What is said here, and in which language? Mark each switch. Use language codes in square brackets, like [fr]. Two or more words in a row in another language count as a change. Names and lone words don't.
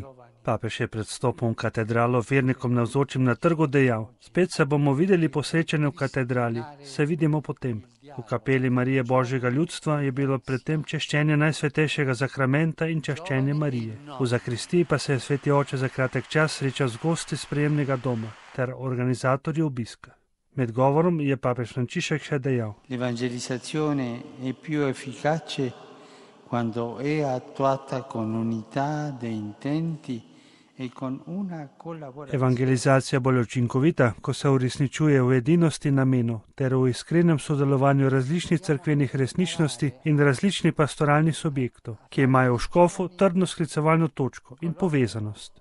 [sl] Papež je pred vstopom v katedralo vernikom navzočim na trgu dejal: spet se bomo videli po srečanju v katedrali, se vidimo potem. V kapeli Marije Božjega ljudstva je bilo predtem češčenje najsvetejšega zakramenta in češčenje Marije. V zakristiji pa se je sveti oče za kratek čas srečal z gosti sprejemnega doma ter organizatorji obiska. Med govorom je papež Frančišek še dejal: [it] L'evangelizzazione è più efficace quando è attuata con unità di intenti. [sl] Evangelizacija bolj učinkovita, ko se uresničuje v edinosti namenov ter v iskrenem sodelovanju različnih cerkvenih resničnosti in različnih pastoralnih subjektov, ki imajo v škofu trdno sklicevalno točko in povezanost.